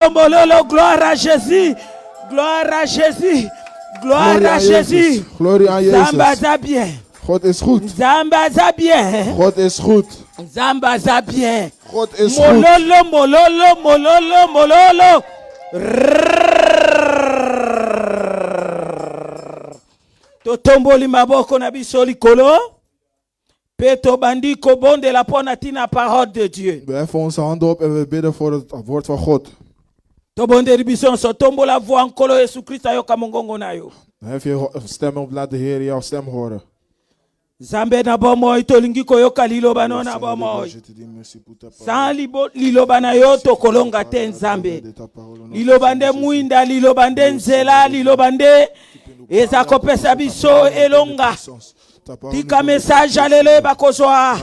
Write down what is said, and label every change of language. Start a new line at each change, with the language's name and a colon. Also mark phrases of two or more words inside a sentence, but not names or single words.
Lingala: mololo,
French: gloire à Jésus. Gloire à Jésus. Gloire à Jésus.
Dutch: Glorie aan
Lingala: Zamba
Dutch: Jezus.
Lingala: za bien.
Dutch: God is goed.
Lingala: Zamba za bien.
Dutch: God is goed.
Lingala: Zamba za bien.
Dutch: God is goed.
Lingala: Mololo, mololo, mololo, mololo. Totomboli maboko na biso likolo. Peto bandiko bonde la pona tina
French: parole de Dieu.
Dutch: We heffen onze handen op en we bidden voor het woord van God.
Lingala: Tobonde biso so tombola voix nkolo Yesu Christ ayoka mongongo nayo.
Dutch: Hef je stem op, laat de Heer jouw stem horen.
Lingala: Zambe na bomoi tolingi koyoka liloba no na bomoi. Sans liloba na yo tokolonga te nzambe. Liloba nde muinda, liloba nde nzela, liloba nde eza kopesa biso elonga. Tika message alele bakozwa.